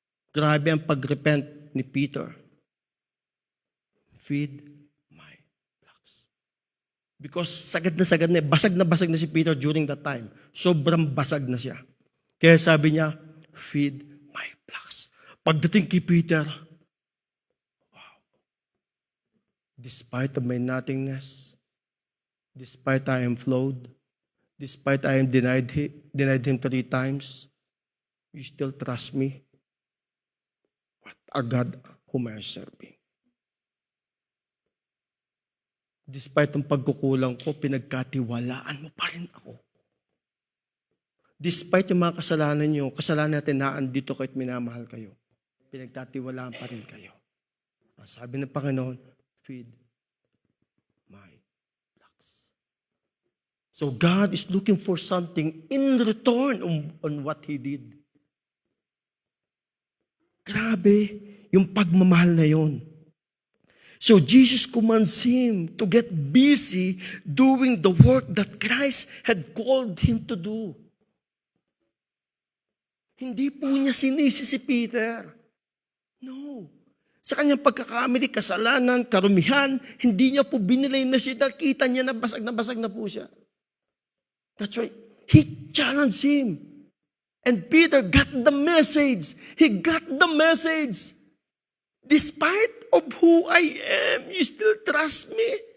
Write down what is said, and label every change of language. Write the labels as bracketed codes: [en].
[tl] Grabe ang pag-repent ni Peter. [en] Feed my flocks. [tl] Because sagad na, basag na si Peter during that time. Sobrang basag na siya. Kaya sabi niya, [en] feed my flocks. [tl] Pagdating kay Peter, [en] wow. Despite of my nothingness, despite I am flawed, despite I am denied him 3 times, you still trust me. What a God whom I am serving. [tl] Despite ang pagkukulang ko, pinagkatiwalaan mo pa rin ako. Despite yung mga kasalanan nyo, kasalanan natin na andito kahit minamahal kayo, pinagtatiwalaan pa rin kayo. Ang sabi ng Panginoon, [en] feed my flocks. So God is looking for something in return on what He did. [tl] Grabe yung pagmamahal na yon. [en] So Jesus commands him to get busy doing the work that Christ had called him to do. [tl] Hindi po niya sinisi si Peter. No. Sa kanyang pagkakamali, kasalanan, karumihan, hindi niya po binilay na siya dahil kita niya na basag na po siya. [en] That's why he challenged him. And Peter got the message. He got the message. Despite of who I am, you still trust me?